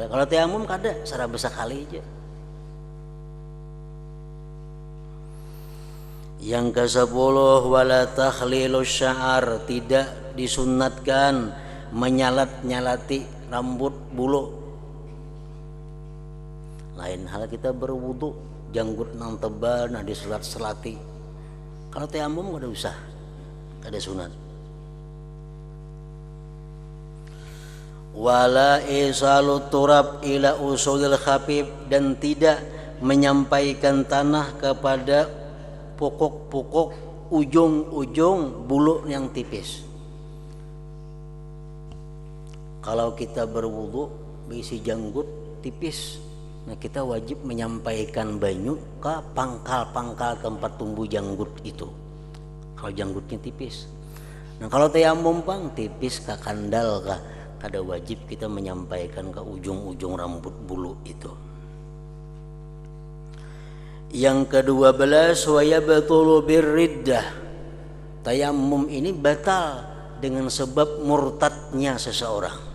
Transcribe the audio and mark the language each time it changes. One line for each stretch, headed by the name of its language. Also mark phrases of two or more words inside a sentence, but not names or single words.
Indonesian: Kalau tayamum kada, secara besar kali aja. Yang ke-10,
Arabic: ولا تخليل الشعر,
Indonesian: tidak disunatkan menyalat-nyalati rambut bulu.
Banjar: Lain hal kita berwudu, janggut nang tebal, nah diselat-selati. Kalau tayamum kada usah, kada sunat.
Arabic: ولا إيصال التراب إلى أصول الخفيف,
Indonesian: dan tidak menyampaikan tanah kepada pokok-pokok ujung-ujung bulu yang tipis. Kalau kita berwudu berisi janggut tipis, nah kita wajib menyampaikan banyu ke pangkal-pangkal tempat tumbuh janggut itu. Kalau janggutnya tipis.
Banjar: Nah kalau tayamum pang tipis ke kandal kah, kada wajib kita menyampaikan ke ujung-ujung rambut bulu itu.
Indonesian: Yang ke-12,
Arabic: ويبطل بالردة,
Indonesian: tayamum ini batal dengan sebab murtadnya seseorang.